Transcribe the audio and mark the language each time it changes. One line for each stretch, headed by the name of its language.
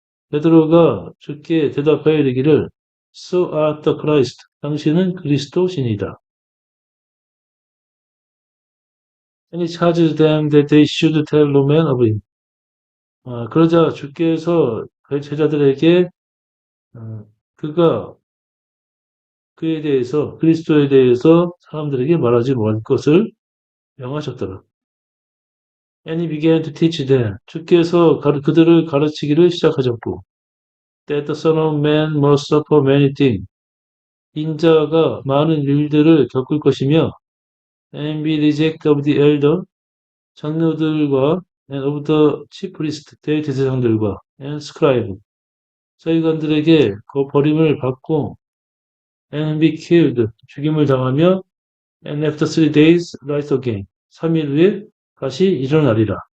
Korean: 베드로가 주께 대답하여 이르기를
English: So art the Christ.
Korean: 당신은 그리스도시니이다.
English: And he charged them that they should tell no man of him.
Korean: 그러자 주께서 그 제자들에게 그리스도에 대해서 사람들에게 말하지 말 것을 명하셨더라.
English: And he began to teach them.
Korean: 주께서 그들을 가르치기를 시작하셨고,
English: that the Son of Man must suffer many things.
Korean: 인자가 많은 일들을 겪을 것이며,
English: and be rejected of the elder,
Korean: 장로들과
English: and of the chief priest,
Korean: 대제사장들과
English: and scribe,
Korean: 서기관들에게 그 버림을 받고,
English: and be killed,
Korean: 죽임을 당하며,
English: and after 3 days rise again,
Korean: 3일 후에 다시 일어나리라.